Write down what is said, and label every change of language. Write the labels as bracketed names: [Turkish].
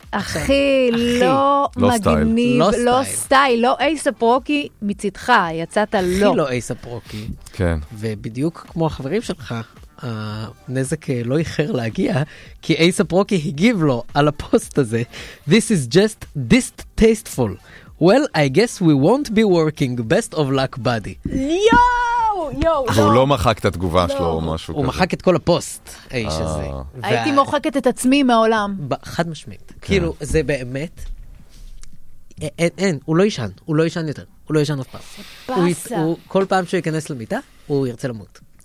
[Hebrew] אחי, לא מגניב, לא סטייל, לא ASAP Rocky מצדך, יצאת לא. אחי לא ASAP Rocky. כן. ובדיוק כמו החברים שלך, הנזק לא איחר להגיע, כי ASAP Rocky הגיב לו על הפוסט הזה, [English] This is just distasteful. Well, I guess we won't be working. Best of luck, buddy. [Hebrew] יו! והוא לא מחק את התגובה שלו או משהו כזה. הוא מחק את כל הפוסט, האיש הזה. הייתי מוחקת את עצמי מהעולם. חד משמעית. כאילו, זה באמת, אין, הוא לא ישן, הוא לא ישן יותר. הוא לא ישן אף פעם. כל פעם שהוא ייכנס למיטה, הוא ירצה למות.